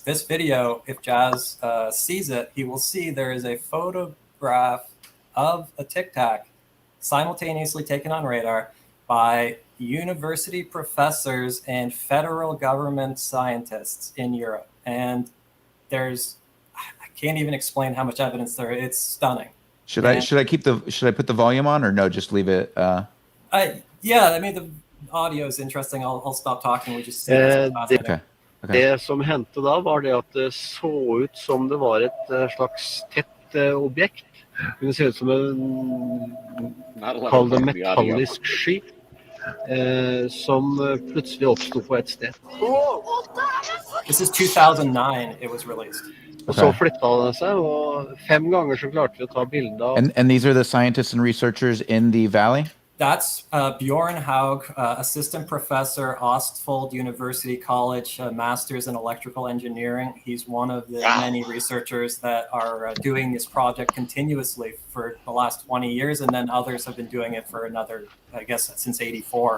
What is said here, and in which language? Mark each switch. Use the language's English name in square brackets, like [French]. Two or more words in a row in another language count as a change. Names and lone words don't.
[English] This video, if Jazz sees it, he will see there is a photograph of a Tic Tac simultaneously taken on radar by university professors and federal government scientists in Europe. And I can't even explain how much evidence there is. It's stunning. Should I put the volume on, or no, just leave it? Yeah, I mean, the audio is interesting. I'll stop talking. We just see it. Okay. [Norwegian] Det som hendte da, var det at det så ut som det var et slags tett objekt. Det kunne se ut som en kall det metallisk sky. som plutselig oppstod på et sted. [English] This is 2009 it was released. [Norwegian] Og så flytta det seg, og 5 ganger så klarte vi å ta bilde av. [English] And these are the scientists and researchers in the valley? That's Bjorn Haug, assistant professor, Østfold University College, master's in electrical engineering. He's one of the many researchers that are doing this project continuously for the last 20 years, and then others have been doing it for another, I guess, since '84.